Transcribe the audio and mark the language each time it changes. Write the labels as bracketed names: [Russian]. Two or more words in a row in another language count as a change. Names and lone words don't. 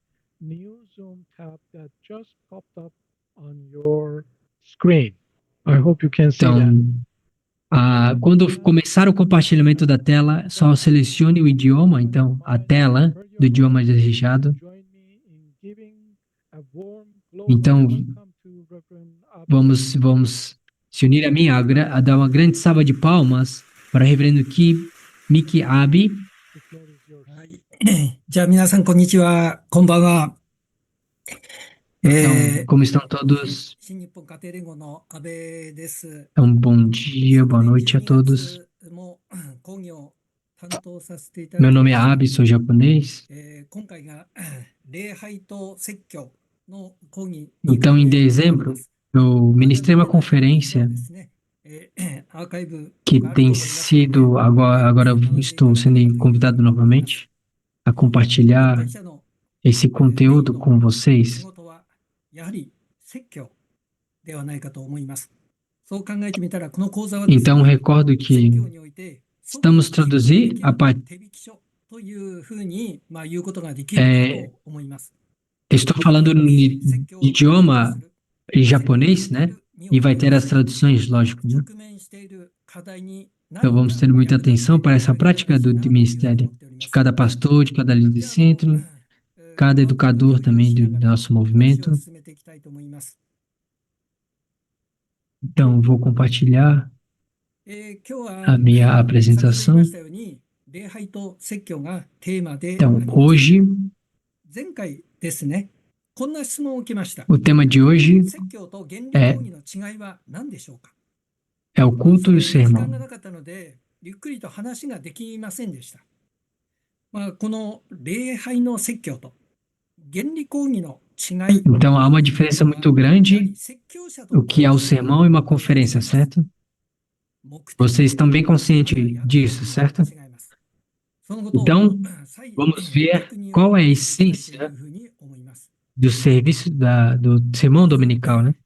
[Portuguese] então, quando começar o compartilhamento da tela, só selecione o idioma, então, a tela do idioma desejado. Então, vamos se unir a mim a dar uma grande salva de palmas para o reverendo Miki Abi. [Japanese] じゃあ皆さんこんにちは、こんばんは。 [Portuguese] Então, como estão todos? [Japanese] 新日本家庭連合の安倍です。 [Portuguese] Bom dia, boa noite a todos. [Japanese] も講義を担当させていただ [Portuguese] Meu [Japanese] き [Portuguese] nome é Abi, sou japonês. [Japanese] 今回が礼拝と説教の講義 [Portuguese] Então, em dezembro, eu ministrei uma conferência [Japanese] ですね。アーカイブ [Portuguese] que tem sido, agora estou sendo convidado novamente a compartilhar [Japanese] 会社の [Portuguese] esse conteúdo com vocês. [Japanese] 仕事はやはり説教ではないかと思います。そう考えてみたら、この講座はですね、 [Portuguese] Então, recordo [Japanese] 説 [Portuguese] que [Japanese] 教において [Portuguese] estamos traduzir a [Japanese] 手引き書というふうに言うことができるかと思います。 [Portuguese] estou falando no idioma em japonês, né? E vai ter as traduções, lógico, né? Então vamos ter muita atenção para essa prática do ministério, de cada pastor, de cada líder de centro, cada educador também do nosso movimento. Então vou compartilhar a minha apresentação. Então hoje, o tema de hoje é o culto e o sermão. [Japanese] この礼拝の説教と原理講義の違い。 [Portuguese] Então há uma diferença muito grande o que é o sermão e uma conferência, certo? Vocês estão bem conscientes disso, certo? Então, vamos ver qual é a essência do serviço do sermão dominical, né?